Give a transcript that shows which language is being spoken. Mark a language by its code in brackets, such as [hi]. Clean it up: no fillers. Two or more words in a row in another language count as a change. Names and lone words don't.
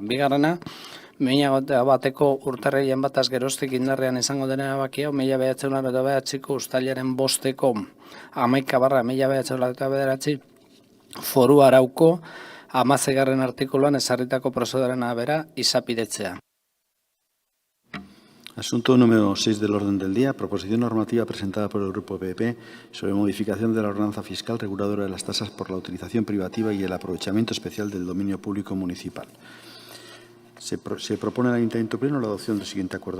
[eu] Bigarrena, 2021 bateko urtarrilean bataz geroztik indarrean izango dena erabakia, 1999ko uztailaren 5-eko 11/1999 foru arauko 16. artikuluan ezarritako prozeduraren arabera izapidetzea. [es] Asunto número 6 del orden del día, proposición normativa presentada por el Grupo PP sobre modificación de la ordenanza fiscal reguladora de las tasas por la utilización privativa y el aprovechamiento especial del dominio público municipal. Se propone al Ayuntamiento Pleno la adopción del siguiente acuerdo.